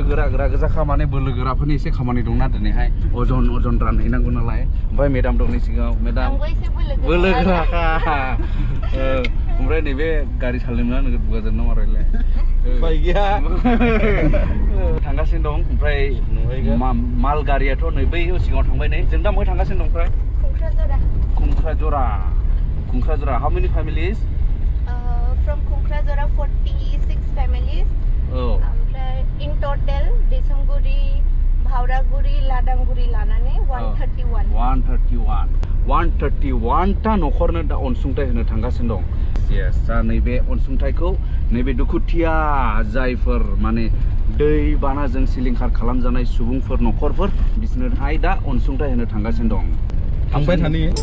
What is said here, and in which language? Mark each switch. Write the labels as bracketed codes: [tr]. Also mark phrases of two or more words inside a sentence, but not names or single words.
[brx] गोरा गोजाखा माने बोलो गोराफोरनि एसे खामानि दंना दिनैहाय अजन रानहैनांगौ नालाय ओमफ्राय मेदाम दं नै सिगाङाव मेदाम बोलो गोराखा ओमफ्राय नैबे गारि सालायनोना नोगोद बुगाजों नामा रायलाय गैया थांगासिनो दं ओमफ्राय माल गारियाथ' नै बै सिगाङाव थांबाय नै जों दा बहाय थांगासिनो दं ओमफ्राय खुंख्राजरा [en] how many families from Khunkrajora 46 families in total Desamguri Bhauraguri Ladanguri लानानै [brx] 131 ता न'खरनो दा अनसुंथाइ होनो थांगासिनो दं yes दा नैबे अनसुंथाइखौ नैबे दुखुथिया जायफोर माने दै बानाजों सिलिंखार खालामजानाय सुबुंफोर न'खरफोर बिसोरनोहाय दा अनसुंथाइ होनो थांगासिनो दं थांबाय थानि